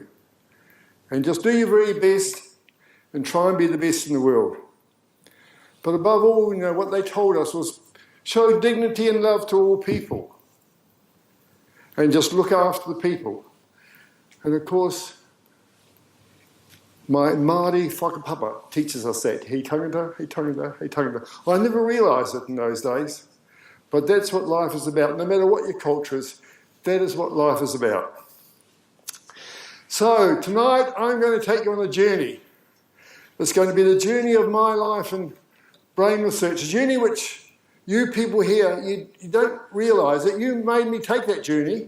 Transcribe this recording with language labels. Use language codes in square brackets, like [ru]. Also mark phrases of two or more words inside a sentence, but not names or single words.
[en] And just do your very best and try and be the best in the world. But above all, what they told us was show dignity and love to all people. And just look after the people. And of course, my Māori whakapapa teaches us that. [mi] He tangata, he tangata, he tangata. [en] I never realised it in those days. But that's what life is about. No matter what your culture is, that is what life is about. So tonight I'm going to take you on a journey. It's going to be the journey of my life in brain research, a journey which you people here, you don't realise that you made me take that journey.